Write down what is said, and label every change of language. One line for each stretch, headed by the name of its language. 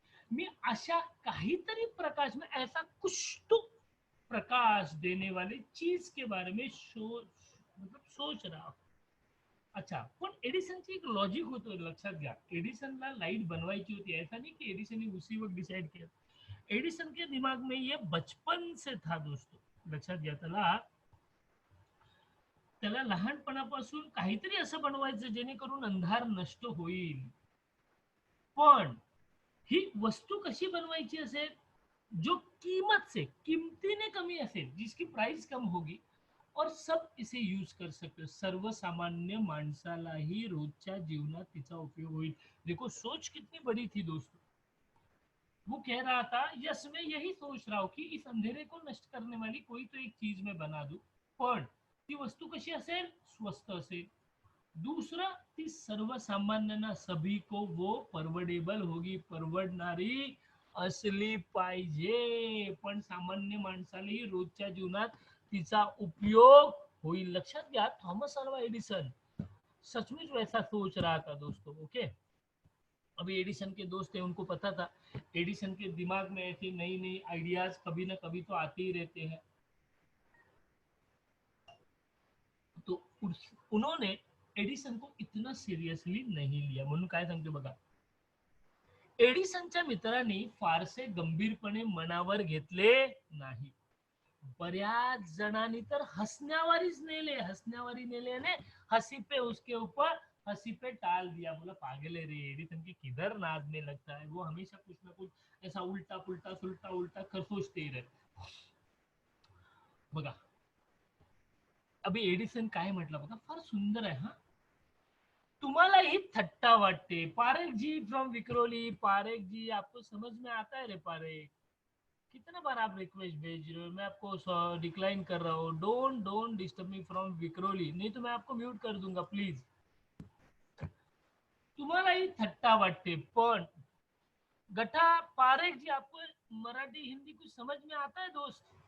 Marathi: मी अशा काहीतरी प्रकाश
Hindi: में ऐसा कुछ तो प्रकाश देने वाली चीज के बारे में सोच रहा हूं.
Marathi: अच्छा, पण एडिसनची एक लॉजिक होतं, लक्षात घ्या. एडिसनला लाईट बनवायची होती,
Hindi: ऐसा नहीं कि एडिसन ने उसी वक्त डिसाइड किया. एडिसन के दिमाग में ये बचपन से था दोस्तों.
Marathi: लक्षात घ्या, त्याला लहानपणापासून काहीतरी असं बनवायचं जेणेकरून अंधार नष्ट होईल. पण ही वस्तू कशी बनवायची असेल,
Hindi: जो कीमत से,
Marathi: किमतीने कमी असेल,
Hindi: जिसकी प्राइस कम होगी और सब इसे यूज कर सकते.
Marathi: सर्वसामान्य माणसालाही रोजच्या जीवनात तिचा उपयोग होईल.
Hindi: देखो सोच कितनी बड़ी थी दोस्तों. वो कह रहा था, यस मैं यही सोच रहा हूँ कि इस अंधेरे को नष्ट करने वाली कोई तो एक चीज मैं बना दूं.
Marathi: पण ती वस्तू कशी असेल, स्वस्त असेल. दूसरा, ती सर्वसामान्यांना,
Hindi: सभी को वो परवडेबल होगी,
Marathi: परवडणारी असली पाहिजे, पण सामान्य माणसालाही रोजच्या जीवनात तिचा उपयोग होईल. लक्षात घ्या,
Hindi: थॉमस अल्वा एडिसन सचमुच वैसा सोच रहा था दोस्तों. ओके, अभी एडिसन के दोस्त थे, उनको पता था एडिसन के दिमाग में ऐसी नई नई आइडियाज कभी ना कभी तो आते ही रहते हैं. तो उन्होंने एडिसन को इतना सिरियसली नहीं लिया.
Marathi: म्हणून काय सांगते बघा, एडिसनच्या मित्रांनी फारसे गंभीरपणे मनावर घेतले नाही. बऱ्याच जणांनी तर हंसण्यावारी नेले ने
Hindi: हंसी पे उसके ऊपर हंसी पे टाल दिया. बोला पागल है रे, एडिसन की किधर नाचने लगता है, वो हमेशा कुछ ना कुछ ऐसा उल्टा पुल्टा सुलटा उल्टा सोचते ही रहते.
Marathi: बघा, अभी एडिसन काय म्हटलं बघा, फार सुंदर आहे हा. तुम्हाला ही थट्टा वाटते.
Hindi: पारेख जी फ्रॉम विक्रोली, पारेख जी आपको समझ में आता है रे पारेख? कितना बार आप रिक्वेस्ट भेज रहे हो, मैं आपको डिक्लाइन कर रहा हूँ.
English: don't don't disturb me
Hindi: from Vikhroli, नहीं तो मैं आपको म्यूट कर दूंगा प्लीज.
Marathi: तुम्हाला ही थट्टा वाटते, पण
Hindi: गठा पारेख जी, आपको मराठी हिंदी कुछ समझ में आता है दोस्त?